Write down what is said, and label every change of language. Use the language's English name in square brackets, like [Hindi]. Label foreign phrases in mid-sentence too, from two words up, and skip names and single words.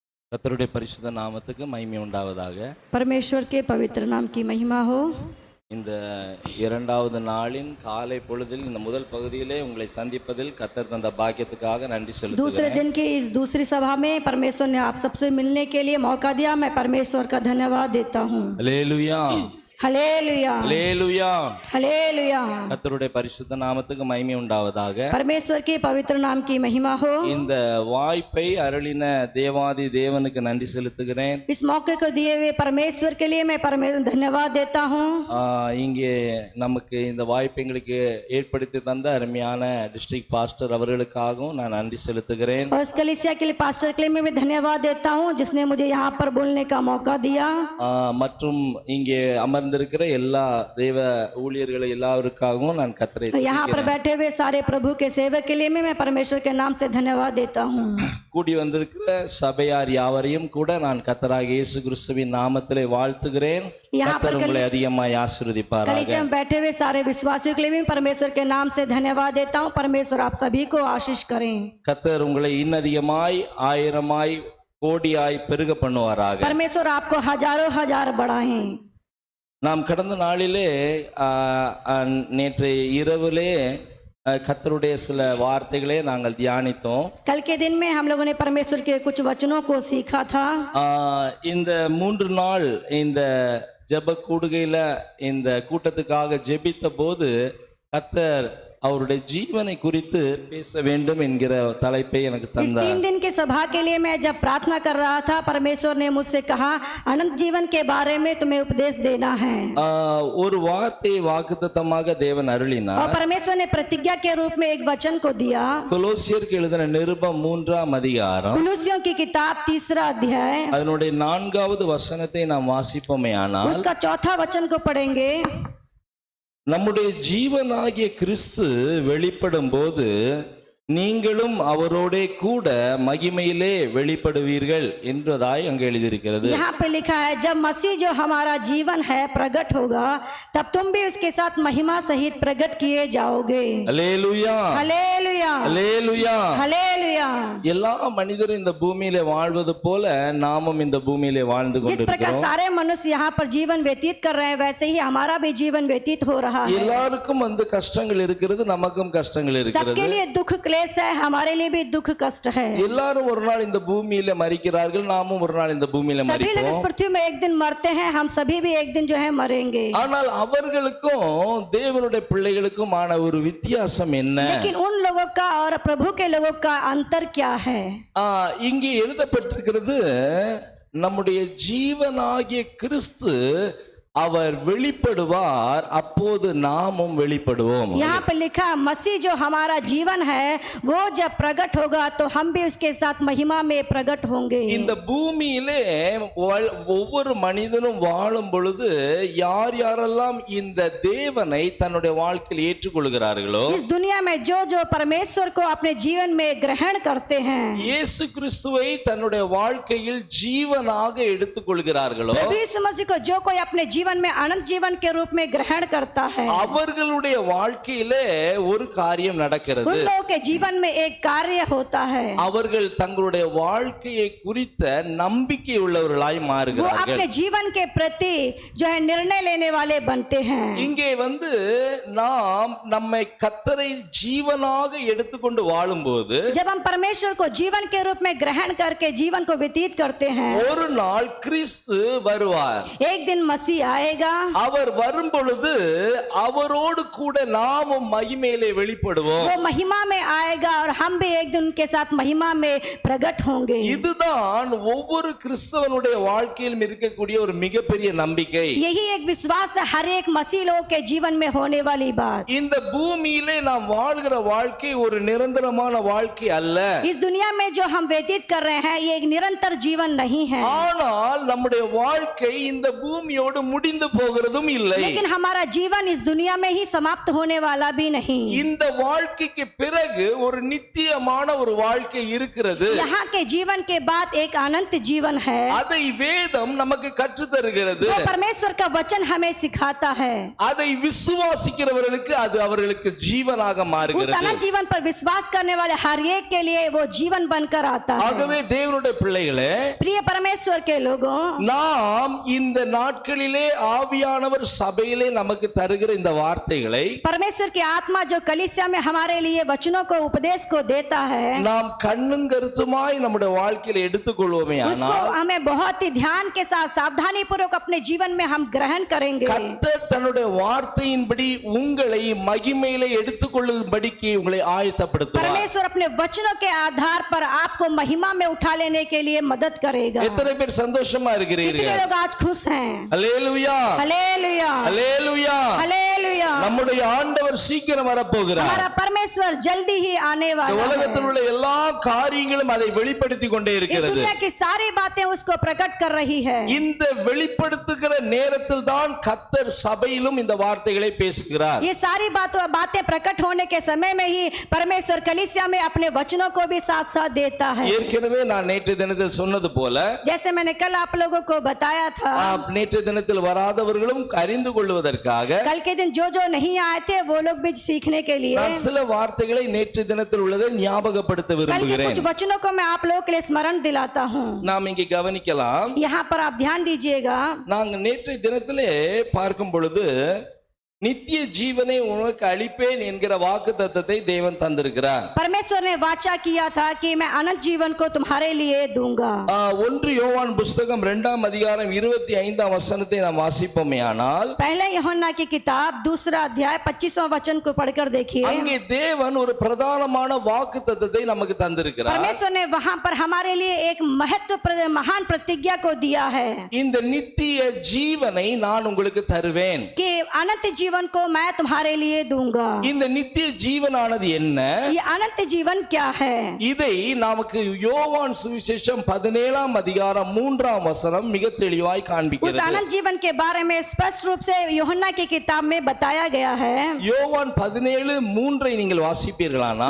[Tamil] கர்த்தருடைய பரிசுத்த நாமத்துக்கு மகிமை உண்டாவதாக. [Hindi] परमेश्वर के पवित्र नाम की महिमा हो। [Tamil] இந்த இரண்டாவது நாளின் காலை பொழுதில் இந்த முதல் பகுதியிலே உங்களை சந்திப்பதில் கர்த்தர் தந்த பாக்கியத்துக்காக நன்றி [Hindi] दूसरे [Tamil] செலுத்துகிறேன். [Hindi] दिन की इस दूसरी सभा में परमेश्वर ने आप सबसे मिलने के लिए मौका दिया। मैं परमेश्वर का धन्यवाद देता हूँ। [Tamil] அல்லேலூயா, [Hindi] हालेलुया, [Tamil] அல்லேலூயா. [Hindi] हालेलुया। [Tamil] கர்த்தருடைய பரிசுத்த நாமத்துக்கு மகிமை உண்டாவதாக. [Hindi] परमेश्वर के पवित्र नाम की महिमा हो। [Tamil] இந்த வாய்ப்பை அருளின தேவாதி தேவனுக்கு நன்றி செலுத்துகிறேன். [Hindi] इस मौके को दिए हुए परमेश्वर के लिए मैं धन्यवाद देता हूँ। [Tamil] இங்கே நமக்கு இந்த வாய்ப்பை எங்களுக்கு ஏற்படுத்தி தந்த அருமையான [English] district pastor [Tamil] அவர்களுக்காகவும் நான் நன்றி செலுத்துகிறேன். [Hindi] और इस कलीसिया के लिए पास्टर के लिए मैं भी धन्यवाद देता हूँ जिसने मुझे यहाँ पर बोलने का मौका दिया। [Tamil] மற்றும் இங்கே அமர்ந்திருக்கிற எல்லா தேவ ஊழியர்கள் எல்லாருக்காகவும் நான் கர்த்தரை [Hindi] यहाँ पर बैठे हुए सारे प्रभु के सेवक के लिए मैं परमेश्वर के नाम से धन्यवाद देता हूँ। [Tamil] கூடி வந்திருக்கிற சபையார் யாவரையும் கூட நான் கர்த்தராகிய இயேசு கிறிஸ்துவின் நாமத்திலே வாழ்த்துகிறேன். கர்த்தர் உங்களை அதிகமாய் ஆசீர்வதிப்பாராக. [Hindi] कलीसिया में बैठे हुए सारे विश्वासियों के लिए भी परमेश्वर के नाम से धन्यवाद देता हूँ। परमेश्वर आप सभी को आशीष करें। [Tamil] கர்த்தர் உங்களை இன்னதிகமாய் ஆயிரமாய் கோடியாய் பெருக பண்ணுவாராக. [Hindi] परमेश्वर आपको हजारों हजार बढ़ाएं। [Tamil] நாம் கடந்த நாளிலே நேற்று இரவிலே கர்த்தருடைய சில வார்த்தைகளே நாங்கள் தியானித்தோம். [Hindi] कल के दिन में हम लोगों ने परमेश्वर के कुछ वचनों को सीखा था। [Tamil] இந்த 3 நாள் இந்த ஜெப கூடுகையில இந்த கூட்டத்துக்காக ஜெபித்த போது கர்த்தர் அவருடைய ஜீவனை குறித்து பேச வேண்டும் என்கிற தலைப்பை எனக்கு [Hindi] इस [Tamil] தந்தார். [Hindi] 3 दिन की सभा के लिए मैं जब प्रार्थना कर रहा था परमेश्वर ने मुझसे कहा अनंत जीवन के बारे में तुम्हें उपदेश देना है। [Tamil] ஒரு வார்த்தை வாக்குத்தத்தமாக தேவன் அருளினார். [Hindi] और परमेश्वर ने प्रतिज्ञा के रूप में एक वचन को दिया। [Tamil] கொலோசியருக்கு எழுதின நிருபம் 3ஆம் அதிகாரம் [Hindi] कुलुस्सियों की किताब 3रा अध्याय [Tamil] அதனுடைய 4வது வசனத்தை நாம் வாசிப்போமேயானால் [Hindi] उसका 4था वचन को पढ़ेंगे। [Tamil] நம்முடைய ஜீவனாகிய கிறிஸ்து வெளிப்படும் போது நீங்களும் அவரோடே கூட மகிமையிலே வெளிப்படுவீர்கள் என்றதாய் அங்கே எழுதியிருக்கிறது. [Hindi] यहाँ पे लिखा है जब मसीह जो हमारा जीवन है प्रकट होगा तब तुम भी उसके साथ महिमा सहित प्रकट किए जाओगे। [Tamil] அல்லேலூயா, [Hindi] हालेलुया, [Tamil] அல்லேலூயா. [Hindi] हालेलुया। [Tamil] எல்லா மனிதரும் இந்த பூமியிலே வாழ்வது போல நாமும் இந்த பூமியிலே வாழ்ந்து [Hindi] जिस प्रकार [Tamil] கொண்டிருக்கிறோம். [Hindi] सारे मनुष्य यहाँ पर जीवन व्यतीत कर रहे हैं वैसे ही हमारा भी जीवन व्यतीत हो रहा है। [Tamil] எல்லாருக்கும் கஷ்டங்கள் இருக்கிறது, நமக்கும் கஷ்டங்கள் இருக்கிறது. [Hindi] सबके लिए दुख क्लेश है, हमारे लिए भी दुख कष्ट है। [Tamil] எல்லாரும் ஒரு நாள் இந்த பூமியில மரிக்கிறார்கள், நாமும் ஒரு நாள் இந்த பூமியில [Hindi] सभी लोग इस [Tamil] மரிப்போம். [Hindi] पृथ्वी में एक दिन मरते हैं, हम सभी भी एक दिन जो है मरेंगे। [Tamil] ஆனால் அவர்களுக்கும் தேவனுடைய பிள்ளைகளுக்கும் ஆன ஒரு வித்தியாசம் என்ன? [Hindi] लेकिन उन लोगों का और प्रभु के लोगों का अंतर क्या है? [Tamil] இங்கே எழுதப்பட்டிருக்கிறது நம்முடைய ஜீவனாகிய கிறிஸ்து அவர் வெளிப்படுவார், அப்போது நாமும் வெளிப்படுவோம். [Hindi] यहाँ पे लिखा मसीह जो हमारा जीवन है वो जब प्रकट होगा तो हम भी उसके साथ महिमा में प्रकट होंगे। [Tamil] இந்த பூமியிலே ஒவ்வொரு மனிதனும் வாழும் பொழுது யார் யாரெல்லாம் இந்த தேவனை தன்னுடைய வாழ்க்கையில் ஏற்றுக்கொள்கிறார்களோ, [Hindi] इस दुनिया में जो जो परमेश्वर को अपने जीवन में ग्रहण करते हैं, [Tamil] இயேசு கிறிஸ்துவை தன்னுடைய வாழ்க்கையில் ஜீவனாக எடுத்துக்கொள்கிறார்களோ, [Hindi] प्रभु यीशु मसीह को जो कोई अपने जीवन में अनंत जीवन के रूप में ग्रहण करता है [Tamil] அவர்களுடைய வாழ்க்கையிலே ஒரு காரியம் நடக்கிறது. [Hindi] उन लोगों के जीवन में एक कार्य होता है। [Tamil] அவர்கள் தங்களுடைய வாழ்க்கையை குறித்த நம்பிக்கை உள்ளவர்களாய் [Hindi] वो [Tamil] மாறுகிறார்கள். [Hindi] अपने जीवन के प्रति जो है निर्णय लेने वाले बनते हैं। [Tamil] இங்கே நாம் நம்மை கர்த்தரை ஜீவனாக எடுத்துக்கொண்டு வாழும்போது [Hindi] जब हम परमेश्वर को जीवन के रूप में ग्रहण करके जीवन को व्यतीत करते हैं, [Tamil] ஒரு நாள் கிறிஸ்து வருவார். [Hindi] एक दिन मसीह आएगा। [Tamil] அவர் வரும் பொழுது அவரோடு கூட நாமும் மகிமையிலே வெளிப்படுவோம். [Hindi] वो महिमा में आएगा और हम भी एक दिन उनके साथ महिमा में प्रकट होंगे। [Tamil] இதுதான் ஒவ்வொரு கிறிஸ்தவனுடைய வாழ்க்கையிலும் இருக்கக்கூடிய ஒரு மிகப்பெரிய நம்பிக்கை. [Hindi] यही एक विश्वास है हर एक मसीह लोगों के जीवन में होने वाली बात। [Tamil] இந்த பூமியிலே நாம் வாழ்கிற வாழ்க்கை ஒரு நிரந்தரமான வாழ்க்கை அல்ல. [Hindi] इस दुनिया में जो हम व्यतीत कर रहे हैं ये एक निरंतर जीवन नहीं है। [Tamil] ஆனால் நம்முடைய வாழ்க்கை இந்த பூமியோடு முடிந்து போகிறதும் இல்லை. [Hindi] लेकिन हमारा जीवन इस दुनिया में ही समाप्त होने वाला भी नहीं। [Tamil] இந்த வாழ்க்கைக்கு பிறகு ஒரு நித்தியமான ஒரு வாழ்க்கை இருக்கிறது. [Hindi] यहाँ के जीवन के बाद एक अनंत जीवन है। [Tamil] அதை வேதம் நமக்கு கற்று தருகிறது. [Hindi] वो परमेश्वर का वचन हमें सिखाता है। [Tamil] அதை விசுவாசிக்கிறவர்களுக்கு அது அவர்களுக்கு ஜீவனாக [Hindi] उस [Tamil] மாறுகிறது. [Hindi] अनंत जीवन पर विश्वास करने वाले हर एक के लिए वो जीवन बनकर आता है। [Tamil] ஆகவே தேவனுடைய பிள்ளைகளே, [Hindi] प्रिय परमेश्वर के लोगों, [Tamil] நாம் இந்த நாட்களிலே ஆவியானவர் சபையிலே நமக்கு தருகிற இந்த வார்த்தைகளை [Hindi] परमेश्वर की आत्मा जो कलीसिया में हमारे लिए वचनों को उपदेश को देता है, [Tamil] நாம் கண்ணும் கருத்துமாய் நம்முடைய வாழ்க்கையில எடுத்துக்கொள்வோமே [Hindi] उसको [Tamil] ஆனால் [Hindi] हमें बहुत ही ध्यान के साथ सावधानी पूर्वक अपने जीवन में हम ग्रहण करेंगे। [Tamil] கர்த்தர் தன்னுடைய வார்த்தையின்படி உங்களை மகிமையிலே எடுத்துக்கொள்ளும்படிக்கு உங்களை ஆயத்தப்படுத்துவார். [Hindi] परमेश्वर अपने वचनों के आधार पर आपको महिमा में उठा लेने के लिए मदद करेगा। [Tamil] எத்தனை பேர் சந்தோஷமா [Hindi] कितने [Tamil] இருக்கிறீர்கள்? [Hindi] लोग आज खुश हैं? [Tamil] அல்லேலூயா, [Hindi] हालेलुया, [Tamil] அல்லேலூயா. [Hindi] हालेलुया। [Tamil] நம்முடைய ஆண்டவர் சீக்கிரம் வரப்போகிறார். [Hindi] हमारा परमेश्वर जल्दी ही आने [Tamil] இந்த [Hindi] वाला है। [Tamil] உலகத்தில் உள்ள எல்லா காரியங்களும் அதை வெளிப்படுத்தி கொண்டே [Hindi] ये [Tamil] இருக்கிறது. [Hindi] दुनिया की सारी बातें उसको प्रकट कर रही है। [Tamil] இந்த வெளிப்படுத்துகிற நேரத்தில் தான் கர்த்தர் சபையிலும் இந்த வார்த்தைகளை பேசுகிறார். [Hindi] ये सारी बातें प्रकट होने के समय में ही परमेश्वर कलीसिया में अपने वचनों को भी साथ साथ देता है। [Tamil] ஏற்கனவே நான் நேற்று தினத்தில் சொன்னது போல [Hindi] जैसे मैंने कल आप लोगों को बताया था, [Tamil] நேற்று தினத்தில் வராதவர்களும் அறிந்து கொள்வதற்காக [Hindi] कल के दिन जो जो नहीं आए थे वो लोग भी सीखने के लिए [Tamil] நான் சில வார்த்தைகளை நேற்று தினத்தில் உள்ளதை ஞாபகப்படுத்த [Hindi] कल के [Tamil] விரும்புகிறேன். [Hindi] कुछ वचनों को मैं आप लोगों के लिए स्मरण दिलाता हूँ। [Tamil] நாம் இங்கே கவனிக்கலாம். [Hindi] यहाँ पर आप ध्यान दीजिएगा। [Tamil] நாங்க நேற்று தினத்திலே பார்க்கும் பொழுது நித்திய ஜீவனை உனக்கு அளிப்பேன் என்கிற வாக்குத்தத்தத்தை தேவன் தந்திருக்கிறார். [Hindi] परमेश्वर ने वाचा किया था कि मैं अनंत जीवन को तुम्हारे लिए दूंगा। [Tamil] 1 யோவான் புஸ்தகம் 2ஆம் அதிகாரம் 25ஆம் வசனத்தை நாம் வாசிப்போமேயானால் [Hindi] पहले यूहन्ना की किताब 2 अध्याय 25वां वचन को पढ़कर देखिए। [Tamil] அங்கே தேவன் ஒரு பிரதானமான வாக்குத்தத்தத்தை நமக்கு தந்திருக்கிறார். [Hindi] परमेश्वर ने वहां पर हमारे लिए एक महान प्रतिज्ञा को दिया है [Tamil] இந்த நித்திய ஜீவனை நான் உங்களுக்கு தருவேன். [Hindi] कि अनंत जीवन को मैं तुम्हारे लिए दूंगा। [Tamil] இந்த நித்திய ஜீவனானது என்ன? [Hindi] ये अनंत जीवन क्या है? [Tamil] இதை நமக்கு யோவான் சுவிசேஷம் 17ஆம் அதிகாரம் 3ஆம் வசனம் மிக தெளிவாய் [Hindi] उस [Tamil] காண்பிக்கிறது. [Hindi] अनंत जीवन के बारे में स्पष्ट रूप से यूहन्ना की किताब में बताया गया है। [Tamil] யோவான் 17:3 நீங்கள் வாசிப்பீர்களானால்